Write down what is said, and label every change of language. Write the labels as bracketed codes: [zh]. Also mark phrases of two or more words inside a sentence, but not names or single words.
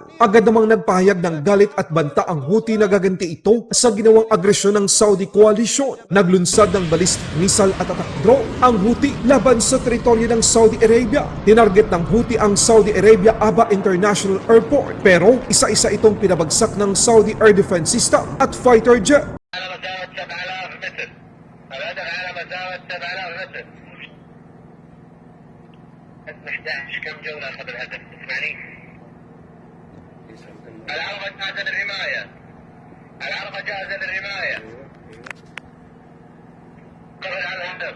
[tl] Agad namang nagpahayag ng galit at banta ang Houthi na gaganti ito sa ginawang agresyon ng Saudi Coalition. Naglunsad ng [en] ballistic missile [tl] at [en] attack drone [tl] ang Houthi laban sa teritoryo ng Saudi Arabia. Tinarget ng Houthi ang Saudi Arabia Aba International Airport pero isa-isa itong pinabagsak ng Saudi Air Defense System at [en] fighter jet. [ar] العربة جاهزة للرماية. العربة جاهزة للرماية. قفل على الهدف.